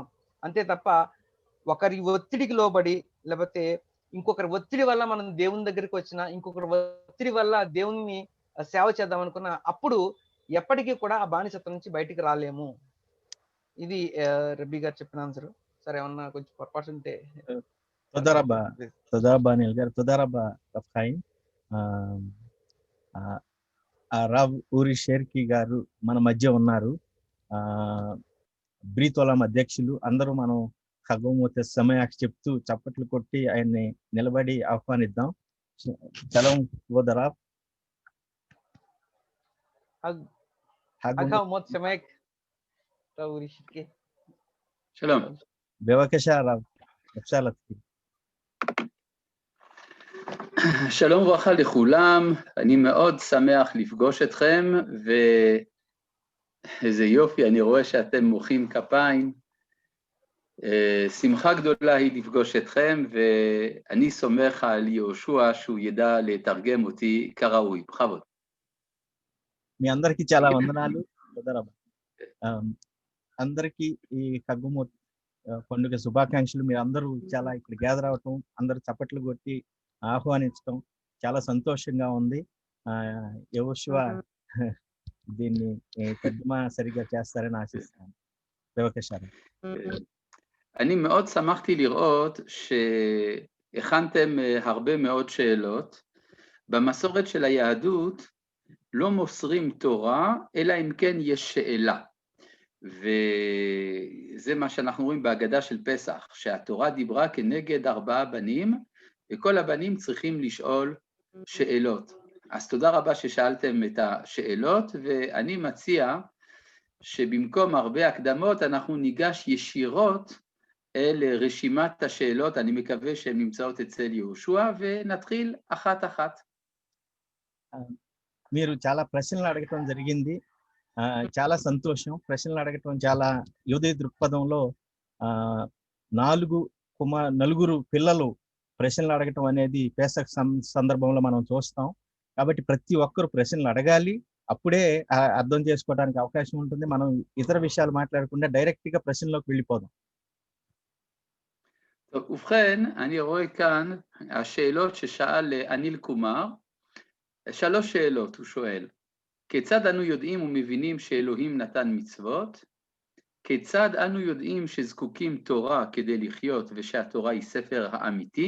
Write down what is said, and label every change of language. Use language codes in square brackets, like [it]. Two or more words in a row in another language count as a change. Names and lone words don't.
[te] అంతే తప్ప ఒకరి ఒత్తిడికి లోబడి, లేకపోతే ఇంకొకరి ఒత్తిడి వల్ల మనం దేవుని దగ్గరికి వచ్చినా, ఇంకొకరి ఒత్తిడి వల్ల దేవుని సేవ చేద్దాం అనుకున్నా, అప్పుడు ఎప్పటికీ కూడా ఆ బానిసత్వం నుంచి బయటికి రాలేము. ఇది రబ్బీ గారు చెప్పిన ఆన్సర్. సరే, ఏమన్నా కొంచెం పొరపాటు ఉంటే. [he] תודה רבה אניל גר, תודה רבה רב חיים. [te] రావ్ ఊరి షేర్కి గారు మన మధ్య ఉన్నారు. బ్రీతోలం అధ్యక్షులు అందరూ మనం హగౌమోత్ సమయాకి చెప్తూ చప్పట్లు కొట్టి ఆయన్ని నిలబడి ఆహ్వానిద్దాం. [he] שלום כבוד הרב. האומות סמק. רב אורי שרקי. שלום. בבקשה הרב, אפשר להתחיל. שלום וברכה לכולם, אני מאוד שמח לפגוש אתכם, ואיזה יופי, אני רואה שאתם מוחאים כפיים. שמחה גדולה היא לפגוש אתכם, ואני סומך על יהושע שהוא ידע לתרגם אותי כראוי. בכבוד. [te] మీ అందరికీ చాలా వందనాలు. అందరికీ ఈ హగౌమోత్ పండుగ శుభాకాంక్షలు. మీరు అందరూ చాలా ఇక్కడ గ్యాదర్ అవటం, అందరూ చప్పట్లు కొట్టి ఆహ్వానించడం చాలా సంతోషంగా ఉంది. యెహోషువ దీన్ని తర్జుమా సరిగా చేస్తారని ఆశిస్తాను. [he] బేవకషారా. אני מאוד שמחתי לראות שהכנתם הרבה מאוד שאלות. במסורת של היהדות לא מוסרים תורה, אלא אם כן יש שאלה. וזה מה שאנחנו רואים בהגדה של פסח, שהתורה דיברה כנגד 4 בנים, וכל הבנים צריכים לשאול שאלות. אז תודה רבה ששאלתם את השאלות, ואני מציע שבמקום הרבה הקדמות אנחנו ניגש ישירות אל רשימת השאלות, אני מקווה שהן נמצאות אצל יהושע, ונתחיל אחת-אחת. [te] మీరు చాలా ప్రశ్నలు అడగటం జరిగింది. చాలా సంతోషం. ప్రశ్నలు అడగటం చాలా యోధి దృక్పథంలో నలుగురు పిల్లలు ప్రశ్నలు అడగటం అనేది పేసక్ సందర్భంలో మనం చూస్తాం. కాబట్టి ప్రతి ఒక్కరు ప్రశ్నలు అడగాలి. అప్పుడే అర్థం చేసుకోవడానికి అవకాశం ఉంటుంది. మనం ఇతర విషయాలు మాట్లాడకుండా డైరెక్ట్ గా ప్రశ్నలోకి వెళ్ళిపోదాం. [he] טוב, ובכן, אני רואה כאן השאלות ששאל אניל קומר. 3 שאלות הוא שואל. כיצד אנו יודעים ומבינים שאלוהים נתן מצוות? כיצד אנו יודעים שזקוקים תורה כדי לחיות ושהתורה היא ספר האמיתי?